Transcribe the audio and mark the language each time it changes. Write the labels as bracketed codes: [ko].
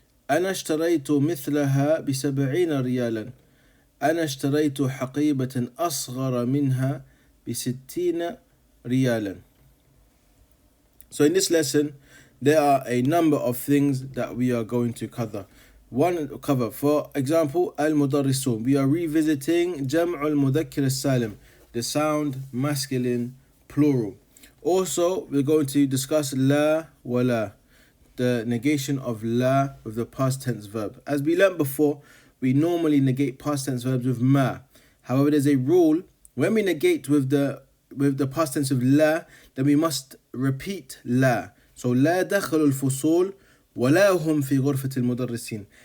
[ar] أنا اشتريت مثلها ب70 ريالا. أنا اشتريت حقيبة أصغر منها ب60 ريالا. [en] So in this lesson, there are a number of things that we are going to cover. For example, Al-Mudarrisun. We are revisiting Jam'u al-Mudhakkir al-Salim, the sound masculine plural. Also, we're going to discuss la wa la, the negation of la with the past tense verb. As we learned before, we normally negate past tense verbs with ma. However, there's a rule: when we negate with the past tense of la, then we must repeat la. So [ar] لا دخلوا الفصول ولا هم في غرفة المدرسين.